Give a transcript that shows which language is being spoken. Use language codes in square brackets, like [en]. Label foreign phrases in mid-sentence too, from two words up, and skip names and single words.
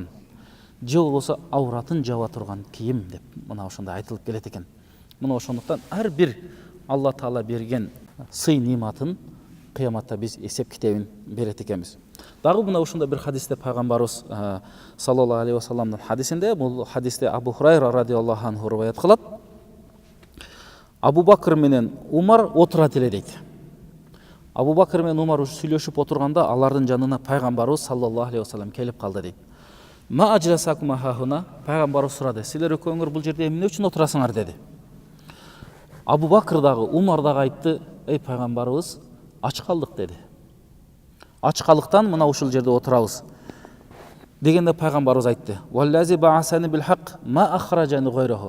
[ky] Же болбосо ауратын жаба турган кийим деп мына ошондой айтылып келет экен. Мына ошондуктан ар бир Алла Таала берген сый нематын кыяматта биз эсеп китебин берет экенбиз. Дагы мына ошондой бир хадисте пайгамбарыбыз [ar] صلى الله عليه وسلم [ky] хадисинде, бул хадисте Абу Хурайра [ar] رضي الله عنه [ky] риваят кылат. Абу Бакр менен Умар отурат эле дейт. Абу Бакр менен Умар сүйлөшүп отурганда алардын жанына пайгамбарыбыз [ar] صلى الله عليه وسلم [ky] келип калды дейт. [ar] ما أجلسكما هاهنا, [ky] пайгамбарыбыз сурады: силер экөөңөр бул жерде эмне үчүн отурасыңар деди. Абу Бакр дагы Умар дагы айтты: эй пайгамбарыбыз, ач калдык деди. Ач калыктан мына ушул жерде отурабыз. Дегенде пайгамбарыбыз айтты: [ar] والذي بعثني بالحق ما أخرجني غيره.